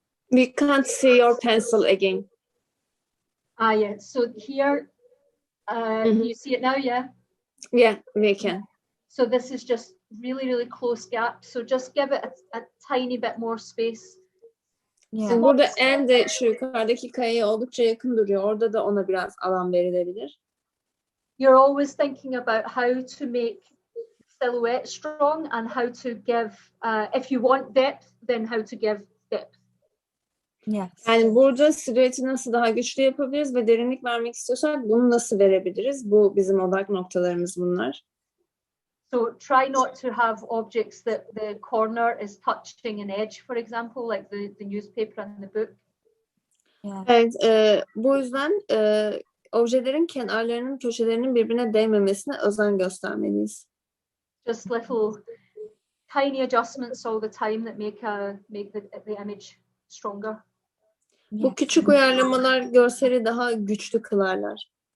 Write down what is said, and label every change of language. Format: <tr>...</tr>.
<en>we can't see your pencil again. Yeah. So here, you see it now, yeah? Yeah, we can. So this is just really close gap. So just give it a tiny bit more space. Yeah.</en> <tr>Burada en de şu yukarıdaki kayaya oldukça yakın duruyor. Orada da ona biraz alan verilebilir.</tr> <en>You're always thinking about how to make silhouette strong and how to give, if you want depth, then how to give depth. Yes.</en> <tr>Yani burada silüeti nasıl daha güçlü yapabiliriz ve derinlik vermek istiyorsak bunu nasıl verebiliriz? Bu bizim odak noktalarımız bunlar.</tr> <en>So try not to have objects that the corner is touching an edge, for example, like the newspaper and the book. Yes.</en> <tr>Evet, bu yüzden objelerin kenarlarının, köşelerinin birbirine değmemesine özen göstermeliyiz.</tr> <en>Just little tiny adjustments all the time that make the image stronger.</en> <tr>Bu küçük uyarlamalar görseli daha güçlü kılarlar.</tr>